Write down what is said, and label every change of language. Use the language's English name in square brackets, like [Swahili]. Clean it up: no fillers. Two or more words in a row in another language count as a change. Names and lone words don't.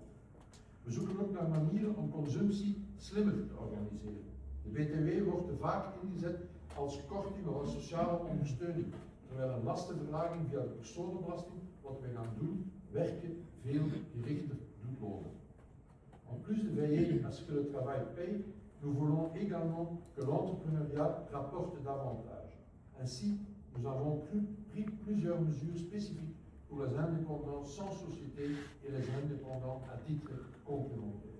[Dutch] We zoeken ook naar manieren om consumptie slimmer te organiseren. De BTW wordt te vaak ingezet als korting of als sociale ondersteuning, terwijl een lastenverlaging via de personenbelasting, wat we gaan doen, werken veel gerichter doet lonen. [French] En plus de veiller à ce que le travail paye, nous voulons également que l'entrepreneuriat rapporte davantage. Ainsi, nous avons pris plusieurs mesures spécifiques pour les indépendants sans société et les indépendants à titre complémentaire.